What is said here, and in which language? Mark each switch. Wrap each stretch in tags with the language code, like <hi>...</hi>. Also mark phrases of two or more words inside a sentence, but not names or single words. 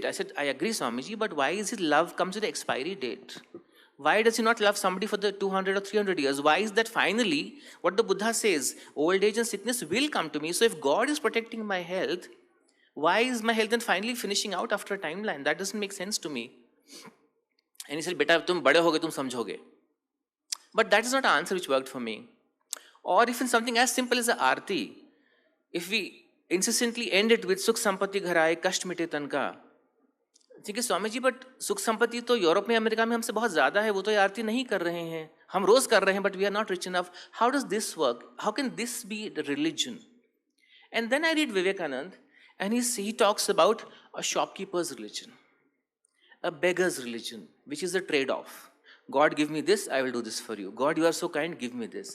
<en>I said, I agree, Swamiji, but why is his love comes with the expiry date? Why does he not love somebody for the 200 or 300 years? Why is that finally, what the Buddha says, old age and sickness will come to me. So if God is protecting my health, why is my health then finally finishing out after a timeline? That doesn't make sense to me. And he said,</en> <hi>बेटा, तुम बड़े होगे, तुम समझोगे.</hi> <en>But that is not an answer which worked for me. Or if in something as simple as a arti, if we incessantly end it with</en> <hi>सुख संपत्ति घर आए, कष्ट मिटे तन का. ठीक है स्वामी जी, बट सुख संपत्ति तो यूरोप में, अमेरिका में हमसे बहुत ज्यादा है, वो तो ये आरती नहीं कर रहे हैं, हम रोज कर रहे हैं,</hi> <en>But we are not rich enough. How does this work? How can this be the religion? And then I read Vivekananda, and he talks about a shopkeeper's religion, a beggar's religion, which is a trade-off. God, give me this, I will do this for you. God, you are so kind, give me this.</en>